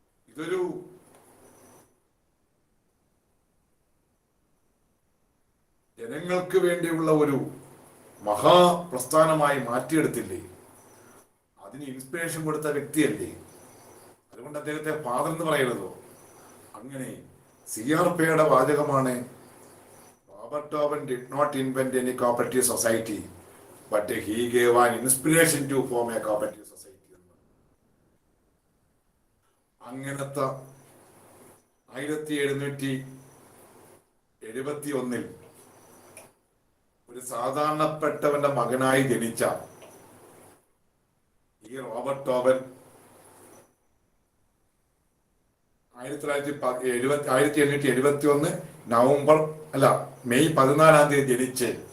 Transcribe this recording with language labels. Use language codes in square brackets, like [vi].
[ml] ഇതൊരു ജനങ്ങൾക്ക് വേണ്ടിയുള്ള ഒരു മഹാപ്രസ്ഥാനമായി മാറ്റിയെടുത്തില്ലേ? അതിന് ഇൻസ്പിറേഷൻ കൊടുത്ത വ്യക്തിയല്ലേ? അതുകൊണ്ട് അദ്ദേഹത്തെ ഫാദർ എന്ന് പറയുന്നതോ? അങ്ങനെ CR ഫേയുടെ വാചകമാണ്, [en] Robert Owen did not invent any cooperative society, but he gave an inspiration to form a cooperative society. [ml] അങ്ങനത്തെ 1771 ഒരു സാധാരണപ്പെട്ടവന്റെ മകനായി ജനിച്ച ഈ റോബർട്ട് ഓവൻ 1871 മെയ് 14 ജനിച്ച്